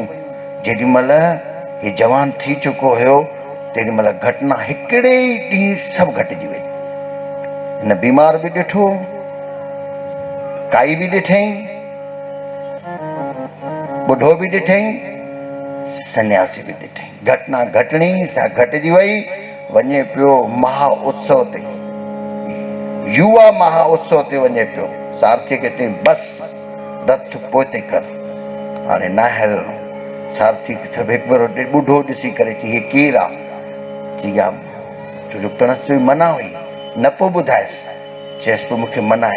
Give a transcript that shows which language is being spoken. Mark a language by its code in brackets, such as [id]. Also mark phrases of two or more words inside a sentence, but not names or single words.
[sd] जेॾी महिल हे जवान थी चुको हुयो तेॾी महिल घटना हिकिड़े ई ॾींहुं सभु घटिजी वई। हिन बीमार बि ॾिठो, काई बि ॾिठईं, ॿुढो बि ॾिठईं, सन्यासी बि ॾिठईं। घटना घटणी सा घटिजी वई। वञे पियो महा उत्सव ते, युवा महा उत्सव ते वञे पियो। सारथी खे चई बस रथ पोइते कर, हाणे न हलणो। सारथी खे हिकु भेरो ॿुढो ॾिसी करे चई हे केरु आहे? चई हा, छो जो पिणस जो मना हुई, न पोइ ॿुधायसि। चयसि पोइ मूंखे मना आहे।